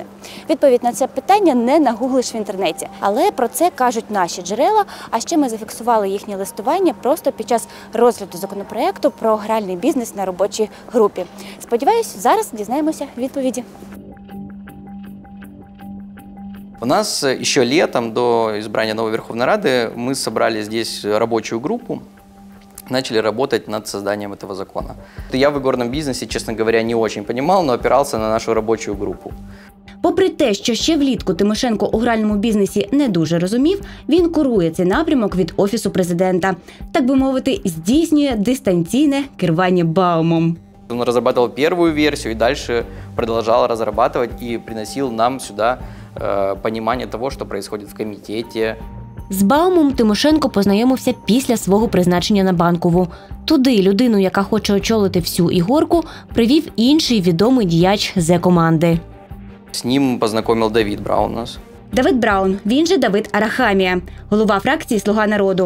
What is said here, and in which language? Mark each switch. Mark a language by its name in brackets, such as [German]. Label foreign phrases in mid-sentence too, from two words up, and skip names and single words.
[Ukrainian] Відповідь на це питання не нагуглиш в інтернеті. Але про це кажуть наші джерела, а ще ми зафіксували їхнє листування просто під час розгляду законопроекту про гральний бізнес на робочій групі. Сподіваюсь, зараз дізнаємося відповіді. [Russian] У нас еще летом, до избрания новой Верховной Рады, мы собрали здесь рабочую группу, начали работать над созданием этого закона. Я в игорном бизнесе, честно говоря, не очень понимал, но опирался на нашу рабочую группу. [Ukrainian] Попри те, що ще влітку Тимошенко у гральному бізнесі не дуже розумів, він курує цей напрямок від Офісу президента. Так би мовити, здійснює дистанційне керування Баумом. [Russian] Он разрабатывал первую версию и дальше продолжал разрабатывать и приносил нам сюда понимание того, что происходит в комитете. [Ukrainian] З Баумом Тимошенко познайомився після свого призначення на Банкову. Туди людину, яка хоче очолити всю ігорку, привів інший відомий діяч Зе-команди. [Russian] С ним познакомил Давид Браун нас. [Ukrainian] Давид Браун, він же Давид Арахамія, голова фракції «Слуга народу».